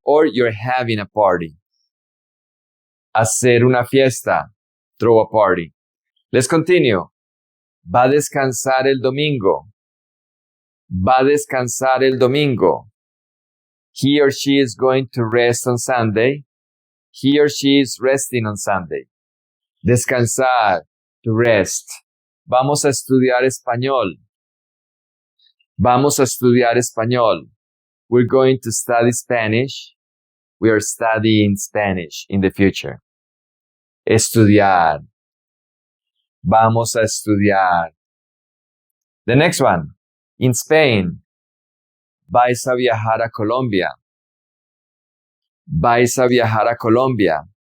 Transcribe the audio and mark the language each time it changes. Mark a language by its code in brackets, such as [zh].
[en] Or you're having a party. [es] Hacer una fiesta. [en] Throw a party. Let's continue. [es] Va a descansar el domingo. Va a descansar el domingo. [en] He or she is going to rest on Sunday. He or she is resting on Sunday. Descansar, to rest. [es] Vamos a estudiar español. Vamos a estudiar español. [en] We're going to study Spanish. We are studying Spanish in the future. [es] Estudiar. Vamos a estudiar. [en] The next one. In Spain. [es] Vais a viajar a Colombia. Vais a viajar a Colombia.